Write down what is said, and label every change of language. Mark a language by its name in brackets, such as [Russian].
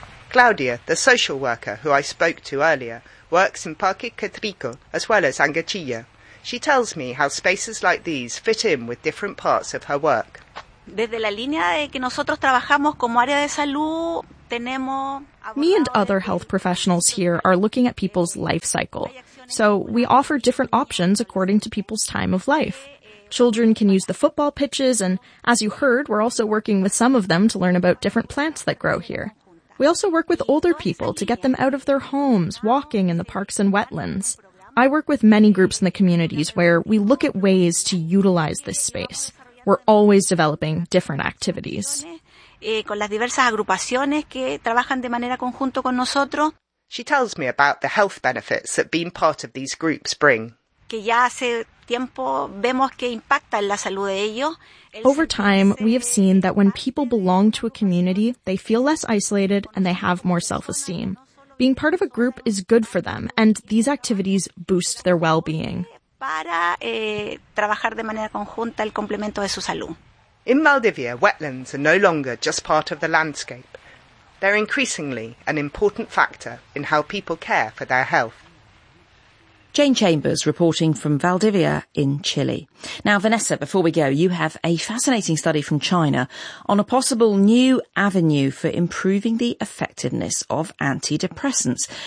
[English] Claudia, the social worker who I spoke to earlier, works in Parque Catrico as well as Angachilla. She tells me how spaces like these fit in with different parts of her work. [Spanish] Desde la línea de que nosotros trabajamos como área de salud, [English] Me and other health professionals here are looking at people's life cycle. So we offer different options according to people's time of life. Children can use the football pitches, and as you heard, we're also working with some of them to learn about different plants that grow here. We also work with older people to get them out of their homes, walking in the parks and wetlands. I work with many groups in the communities where we look at ways to utilize this space. We're always developing different activities. [Spanish] Con las diversas agrupaciones que trabajan de manera conjunta con nosotros. [English] She tells me about the health benefits that being part of these groups bring. [Spanish] Que ya hace tiempo vemos que impacta en la salud de ellos. [English] Over time, we have seen that when people belong to a community, they feel less isolated and they have more self-esteem. Being part of a group is good for them, and these activities boost their well-being. [Spanish] Para trabajar de manera conjunta el complemento de su salud. [English] In Maldivia, wetlands are no longer just part of the landscape. They're increasingly an important factor in how people care for their health. Jane Chambers reporting from Valdivia in Chile. Now, Vanessa, before we go, you have a fascinating study from China on a possible new avenue for improving the effectiveness of antidepressants.